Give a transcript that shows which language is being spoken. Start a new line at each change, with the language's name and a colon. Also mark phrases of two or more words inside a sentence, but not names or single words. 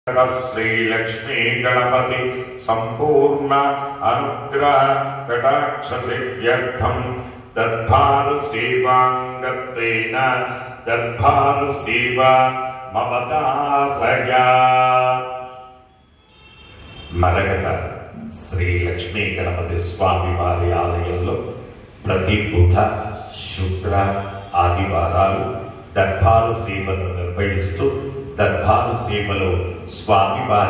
Sanskrit: श्रीलक्ष्मी गणपति संपूर्ण अनुग्रह कटाक्ष सिद्ध्यर्थं दर्भार सेवांगत्वेन दर्भार सेवा मवतारया।
Telugu: మరగత శ్రీ లక్ష్మీ గణపతి స్వామి వారి ఆలయంలో ప్రతి బుధ శుక్ర ఆదివారాలు దర్బారు సేవను నిర్వహిస్తూ దర్బారు సేవలో స్వామివారి